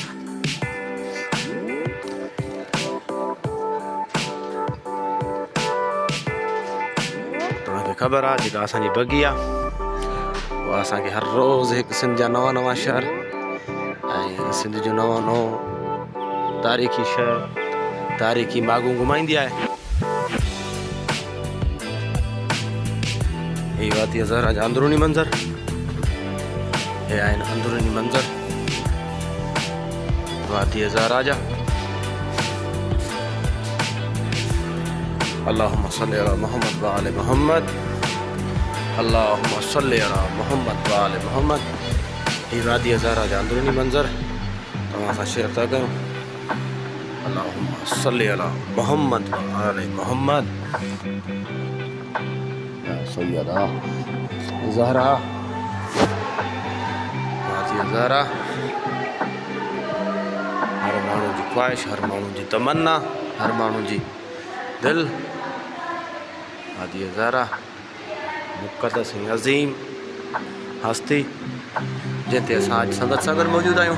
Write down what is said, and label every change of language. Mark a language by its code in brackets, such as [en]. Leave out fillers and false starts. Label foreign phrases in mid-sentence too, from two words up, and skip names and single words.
[sd] तव्हांखे ख़बर आहे जेका असांजी बगी आहे उहा असांखे हर रोज़ु हिकु सिंध जा नवां नवां शहर ऐं सिंध जो नओं नओं तारीख़ी शहर तारीख़ी बागूं घुमाईंदी आहे। हे वादी हज़ारा जा अंदरूनी मंज़र, हे आहिनि अंदरूनी मंज़र वादी हज़ारा जा। [ar] اللهم صل على محمد وآل محمد، اللهم صل على محمد وآل محمد, अल्लाहुम्मा सल्ली अला मुहम्मद व आले मुहम्मद। [sd] ही वादी हज़ारा जा अंदरूनी मंज़र तव्हां सां शेयर था कयूं। [ar] اللهم صل على محمد وآل محمد. [sd] या सय्यदा ज़हरा वादी हज़ारा, हर माण्हू जी ख़्वाहिश, हर माण्हू जी तमन्ना, हर माण्हू जी दिल। वादी हज़ारा मुक़द्दस ऐं अज़ीम हस्ती जिते असां अॼु संगत सां गॾु मौजूदु आहियूं।